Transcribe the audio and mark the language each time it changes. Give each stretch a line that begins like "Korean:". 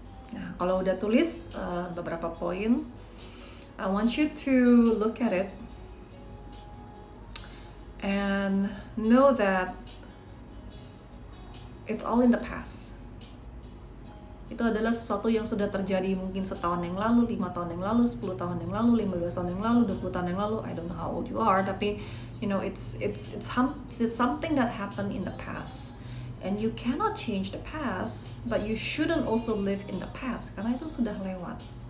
Indonesian: Nah, kalau udah tulis beberapa poin,
English: I want you to look at it and know that it's all in the past.
Indonesian: Itu adalah sesuatu yang sudah terjadi mungkin setahun yang lalu, 5 tahun yang lalu, 10 tahun yang lalu, 15 tahun yang lalu, 20 tahun yang lalu.
English: I don't know how old you are, tapi it's something that happened in the past. And you cannot change the past, but you shouldn't also live in the past
Indonesian: karena itu sudah lewat.